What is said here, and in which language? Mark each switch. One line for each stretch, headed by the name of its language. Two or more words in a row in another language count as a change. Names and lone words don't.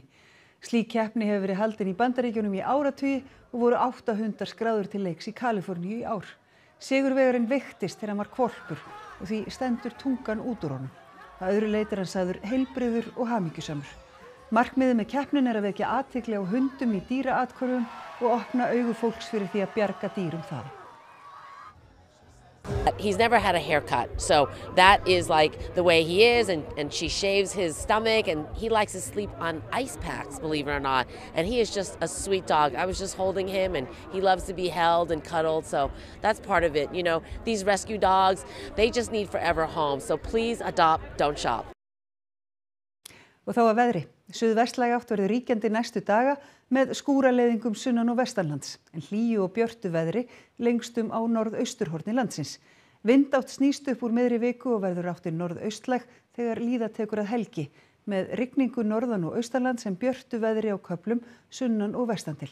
Icelandic: Slík keppni hefur verið haldin í Bandaríkjunum í áratugi og voru 8 hundar skráður til leiks í Kaliforníu í ár. Sigurvegarinn veiktist þegar hann var hvolpur og því stendur tungan út úr honum. Að öðru leyti hann sagður heilbrigður og hamingjusamur. Markmiðið með keppnin að vekja athygli á hundum í dýraathvörfum og opna augu fólks fyrir því að bjarga dýrum þaðan.
English: He's never had a haircut, so that is like the way he is, and she shaves his stomach, and he likes to sleep on ice packs, believe it or not, and he is just a sweet dog. I was just holding him, and he loves to be held and cuddled, so that's part of it. You know, these rescue dogs, they just need forever homes, so please adopt, don't shop.
Icelandic: Og þá að veðri. Suðvestlæg átt verður ríkjandi næstu daga með skúraleiðingum sunnan og vestanlands, en hlýju og björtu veðri lengstum á norðausturhorni landsins. Vindátt snýst upp úr miðri viku og verður áttin norðaustlæg þegar líða tekur að helgi, með rigningu norðan og austanlands en björtu veðri á köflum sunnan og vestan til.